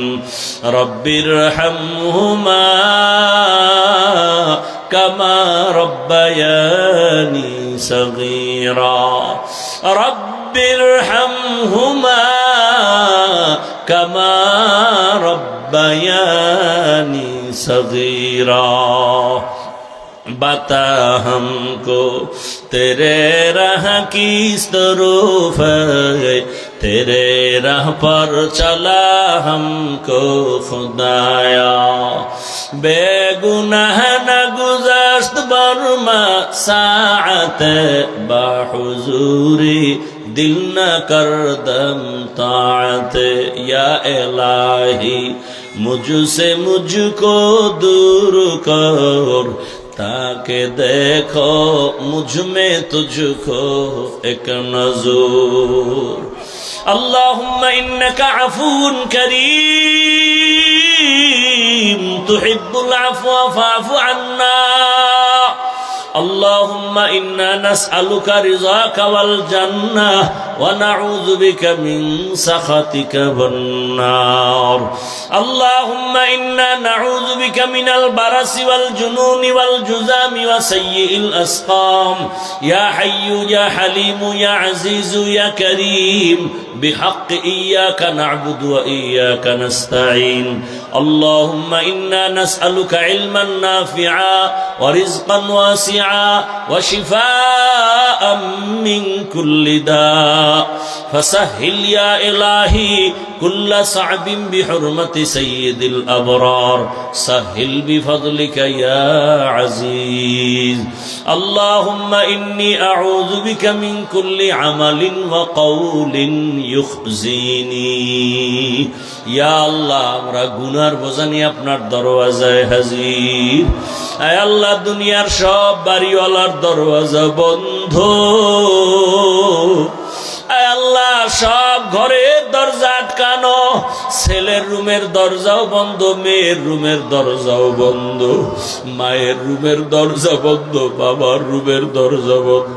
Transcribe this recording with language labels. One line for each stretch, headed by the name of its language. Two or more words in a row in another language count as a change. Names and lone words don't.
Arabic: رب ارحمهما كما ربياني صغيرا، رب ارحمهما كما ربياني صغيرا.
Urdu: بتا ہم کو تیرے راہ کس طرف ہے، تیرے راہ پر چلا ہم کو خدایا.
Persian: بی‌گناه نه گذشت برما ساعت باحضوری, دل نه کرد دم طاعت.
Urdu: یا الٰہی مجھ سے مجھ کو دور کر، تاکہ دیکھو مجھ میں تجھ کو ایک نظر.
Arabic: اللهم إنك عفو كريم تحب العفو فاعف عنا. اللهم إنا نسألك رضاك والجنة ونعوذ بك من سخطك والنار. اللهم إنا نعوذ بك من البرص والجنون والجذام وسيئ الأسقام. يا حي يا حليم يا عزيز يا كريم بحق إياك نعبد وإياك نستعين. اللهم إنا نسألك علما نافعا ورزقا واسعا وشفاء من كل داء. فسهل يا إلهي كل صعب بحرمة سيد الأبرار. سهل بفضلك يا عزيز. اللهم إني أعوذ بك من كل عمل وقول يخزيني. يا الله
Bangla: আমরা গুনার বোঝা নিয়ে আপনার দরওয়াজায় হাজির। আয় আল্লাহ দুনিয়ার সব বাড়িওয়ালার দরওয়াজা বন্ধ। আয় আল্লাহ সব ঘরের দরজা আটকানো, ছেলের রুমের দরজাও বন্ধ, মেয়ের রুমের দরজাও বন্ধ, মায়ের রুমের দরজা বন্ধ, বাবার রুমের দরজা বন্ধ।